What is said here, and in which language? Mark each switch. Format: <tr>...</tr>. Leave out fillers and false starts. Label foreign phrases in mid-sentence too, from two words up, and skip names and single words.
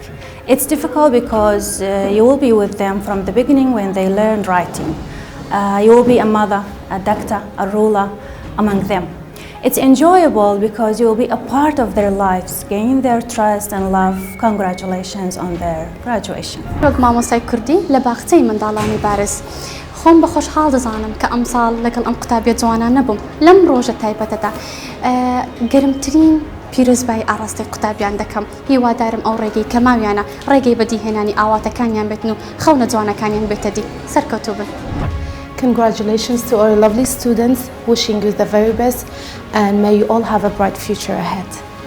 <en>It's difficult because you will be with them from the beginning when they learn writing. You will be a mother, a doctor, a ruler among them. It's enjoyable because you will be a part of their lives, gain their trust and love. Congratulations on their graduation.</en> <ckb>مامۆستای کوردی لە باخچەی منداڵانی بارز. خۆم بە خۆشحاڵ دەزانم کە ئەم ساڵ لەگەڵ ئەم قوتابیە جوانان نەبووم لەم ڕۆژە تایبەتەدا گەرمترین پیرۆزبای ئاڕاستی قوتابیان دەکەم. هیوادارم ئەو ڕێگەی کە ماویانە ڕێگەی بەدیهێنانی ئاواتەکانیان بێتن و خەونە جوانەکانیان بێتە دی سەرکەوتوو بن.</ckb> <en>Congratulations to our lovely students, wishing you the very best and may you all have a bright future ahead.</en>